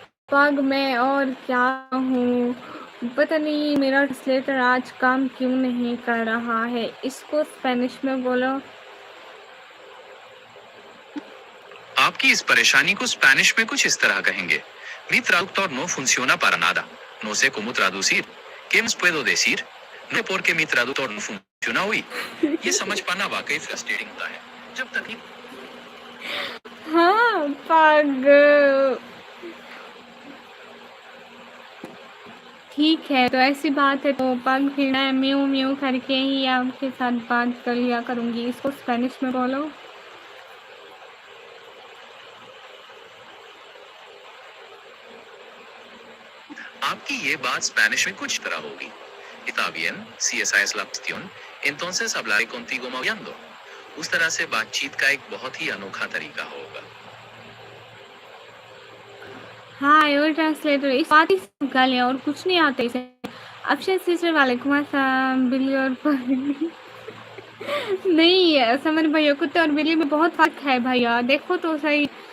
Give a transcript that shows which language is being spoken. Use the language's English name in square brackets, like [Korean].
[Hindi] पग मैं और क्या हूँ, पता नहीं मेरा ट्रांसलेटर आज काम क्यों नहीं कर रहा है। इसको स्पेनिश में बोलो। आपकी इस परेशानी को स्पेनिश में कुछ इस तरह कहेंगे। [Spanish] Mi traductor no funciona para nada. No sé cómo traducir. ¿Qué más puedo decir? No porque mi traductor no funciona hoy. [Hindi] ये समझ पाना वाकई फ्रस्ट्रेटिंग होता है। जब तक हाँ पग ठीक है, तो ऐसी बात है तो पग फिर मैं म्यू म्यू करके ही आपके साथ बात कर लिया करूँगी। इसको स्पेनिश में बोलो। आपकी ये बात स्पेनिश में कुछ तरह होगी। [Spanish] Está bien, si esa es la cuestión, entonces hablaré contigo maullando. [Hindi] उस तरह से बातचीत का एक बहुत ही अनोखा तरीका होगा। हाँ ये ट्रांसलेटर इस बात ही सीखा लिया और कुछ नहीं आता इसे। अक्षय सिस्टर वालेकुम अस्सलाम। बिल्ली और पग नहीं समझ भैया, कुत्ते और बिल्ली में बहुत फर्क है भैया, देखो तो सही।